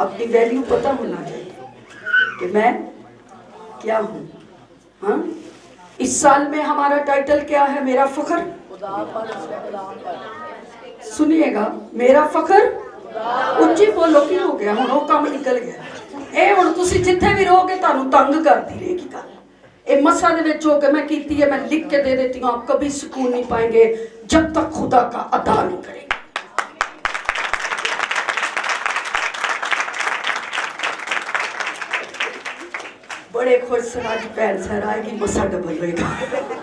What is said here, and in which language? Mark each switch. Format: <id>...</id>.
<hi>अपनी वैल्यू पता होना चाहिए कि मैं क्या हूँ। हाँ, इस साल में हमारा टाइटल क्या है? मेरा फख्र सुनिएगा, मेरा फख्र</hi> <pa>ਉੱਚੀ ਬੋਲੋ। ਕੀ ਹੋ ਗਿਆ ਹੁਣ? ਉਹ ਕੰਮ ਨਿਕਲ ਗਿਆ। ਇਹ ਹੁਣ ਤੁਸੀਂ ਜਿੱਥੇ ਵੀ ਰਹੋਗੇ ਤੁਹਾਨੂੰ ਤੰਗ ਕਰਦੀ ਰਹੇਗੀ ਗੱਲ। ਇਹ ਮਸਾ ਦੇ ਵਿੱਚ ਹੋ ਕੇ ਮੈਂ ਕੀਤੀ है,</pa> <hi>मैं लिख के दे देती हूँ। आप कभी सुकून नहीं पाएंगे जब तक खुदा का अदा नहीं करेंगे।</hi> <pa>बड़े खुश सन आज भैन सर आएगी, मसा डबल होएगा।</pa>